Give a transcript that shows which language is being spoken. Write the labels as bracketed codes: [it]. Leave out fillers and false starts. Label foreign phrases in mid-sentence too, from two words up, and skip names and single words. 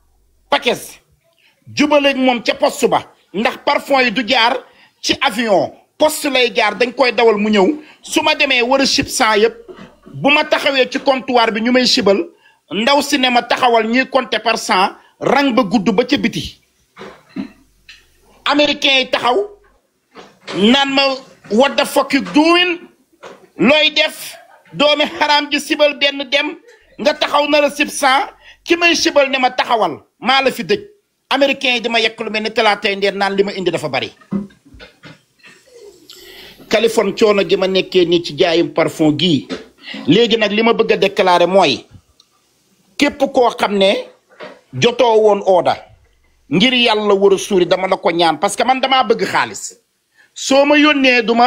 [wo] paquets jubaleeg moom ca poste ba ndax parfum yi du jaar ci avion poste lay jaar dañ koy dawal mu ñëw su ma demee war a chip 100 yëpp bu ma taxawee ci comptoir bi ñu may chibal ndaw si ne ma taxawal ñuy [fr] compter par [wo] 100 rang ba gudd ba ca biti américain yi taxaw naan ma [en] what the fuck you doing [wo] looy def doomi xaraam ji sibal benn dem nga taxaw na la sib 100 ki may sibal ne ma taxawal maa la fi dëj américain yi di ma yekk lu mel ni talaatay ndeen naan li ma indi dafa bari Californie coono gi ma nekkee nii ci jaayum parfum gii léegi nag li ma bëgg a déclarer mooy képp koo xam ne jotoo woon ooda ngir yàlla war a suuri dama la ko ñaan [fr] parce que [wo] man damaa bëgg xaalis soo ma yónnee